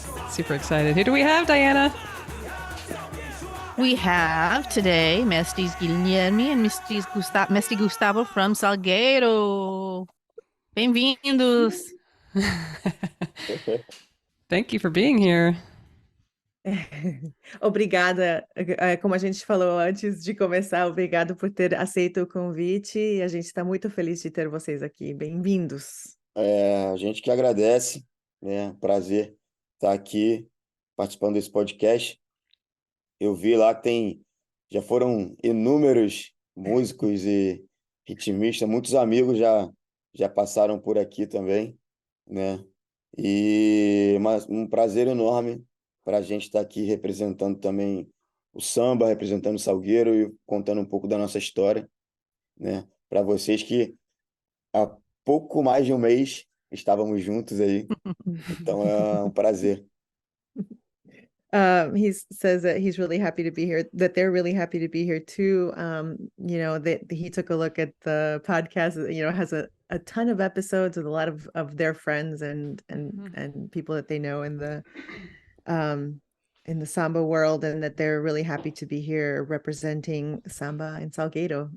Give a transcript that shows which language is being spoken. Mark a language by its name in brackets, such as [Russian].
[English] Super excited. Who do we have, Diana? We have today Mestres Guilherme and Mestre Gustavo from Salgueiro. [Portuguese] Bem-vindos! [English] Thank you for being here. [Portuguese] Obrigada, como a gente falou antes de começar, obrigado por ter aceito o convite e a gente está muito feliz de ter vocês aqui. Bem-vindos. A gente que agradece, né? Prazer estar aqui participando desse podcast. Eu vi lá que já foram inúmeros músicos e ritmistas, muitos amigos já passaram por aqui também, né? E um prazer enorme para a gente estar aqui representando também o samba, representando o Salgueiro e contando um pouco da nossa história, né? Para vocês que há pouco mais de um mês estávamos juntos aí, então é um prazer. [English] He says that he's really happy to be here, that they're really happy to be here too. That he took a look at the podcast, has a ton of episodes with a lot of their friends and people that they know in the samba world, and that they're really happy to be here representing samba in Salgueiro.